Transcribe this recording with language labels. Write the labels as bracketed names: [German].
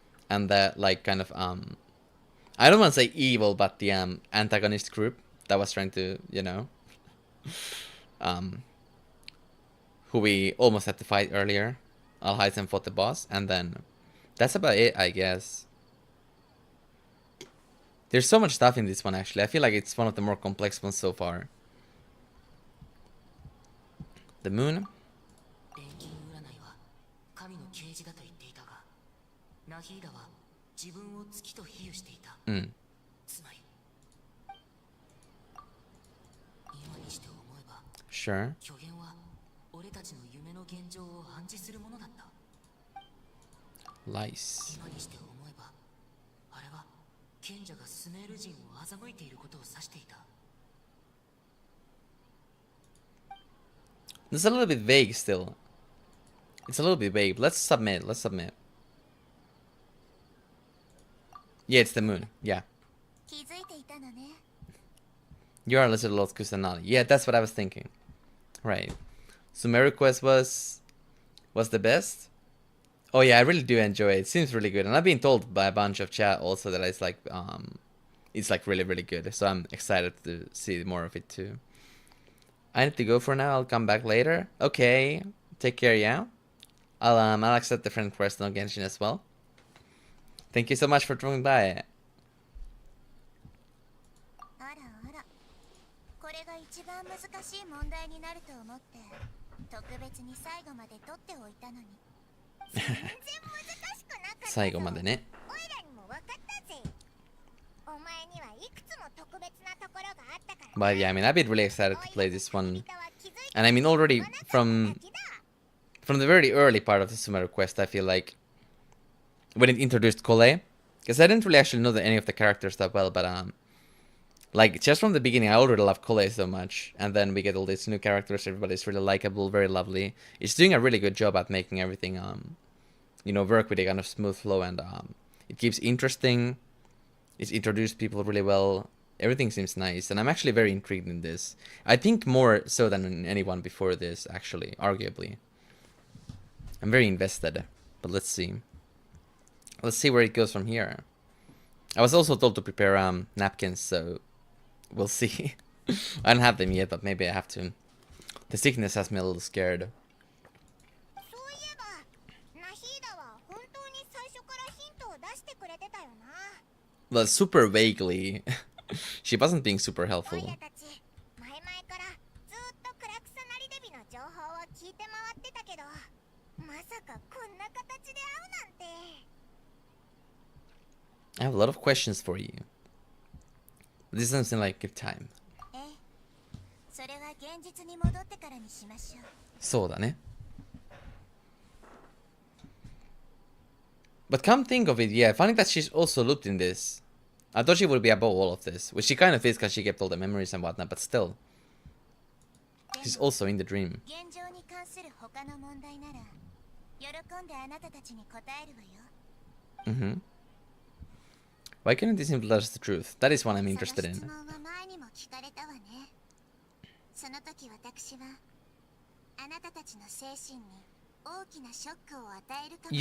[English] And the, like, kind of, I don't want to say evil, but the, antagonist group that was trying to, you know, who we almost had to fight earlier. Alhaitham fought the boss, and then, that's about it, I guess. There's so much stuff in this one, actually. I feel like it's one of the more complex ones so far. The moon? [Japanese] 錬金占いは神の啓示だと言っていたが、ナヒーダは自分を月と比喩していた。うん。つまり今にして思えば [English] Sure. [Japanese] 虚言は俺たちの夢の現状を暗示するものだった。 [English] Lice. [Japanese] 今にして思えばあれは賢者がスメール人を欺いていることを指していた。 [English] It's a little bit vague still. It's a little bit vague. Let's submit. Let's submit. Yeah, it's the moon. Yeah. [Japanese] 気づいていたのね。 [English] You are a little lost Kusanali. Yeah, that's what I was thinking. Right. So my request was the best. Oh yeah, I really do enjoy it. It seems really good. And I've been told by a bunch of chat also that it's like really, really good. So I'm excited to see more of it too. I need to go for now. I'll come back later. Okay. Take care, yeah. I'll accept the friend request on Genshin as well. Thank you so much for dropping by. [Japanese] あらあら。これが一番難しい問題になると思って、特別に最後まで取っておいたのに。全然難しくなかったぞ。最後までね。おいらにも分かったぜ。お前にはいくつも特別なところがあったから。 [English] But yeah, I mean, I've been really excited to play this one. And I mean, already from the very early part of the Sumeru quest, I feel like when it introduced Kole, because I didn't really actually know any of the characters that well, but like just from the beginning, I already love Kole so much, and then we get all these new characters. Everybody's really likable, very lovely. It's doing a really good job at making everything, work with a kind of smooth flow, and it keeps interesting. It's introduced people really well. Everything seems nice, and I'm actually very intrigued in this. I think more so than in anyone before this, actually, arguably. I'm very invested, but let's see. Let's see where it goes from here. I was also told to prepare napkins, so we'll see. I don't have them yet, but maybe I have to. The sickness has me a little scared. [Japanese] そういえば、ナヒーダは本当に最初からヒントを出してくれてたよな。 [English] Well, super vaguely. She wasn't being super [Japanese] おい [English] helpful. [Japanese] らたち、前々からずっとクラクサナリデビの情報を聞いて回ってたけど、まさかこんな形で会うなんて。 [English] I have a lot of questions for you. This doesn't seem like a good time. [Japanese] ええ、それは現実に戻ってからにしましょう。そうだね. [English] But come think of it, yeah, funny that she's also looped in this. I thought she would be above all of this, which she kind of is because she kept all the memories and whatnot, but still. She's also in the dream. [Japanese] 現状に関する他の問題なら、喜んであなたたちに答えるわよ。 Mm-hmm. [English] Why couldn't they simply tell us the truth? That is one I'm interested in. [Japanese] その質問は前にも聞かれたわね。その時私はあなたたちの精神に大きなショックを与えるかもしれない。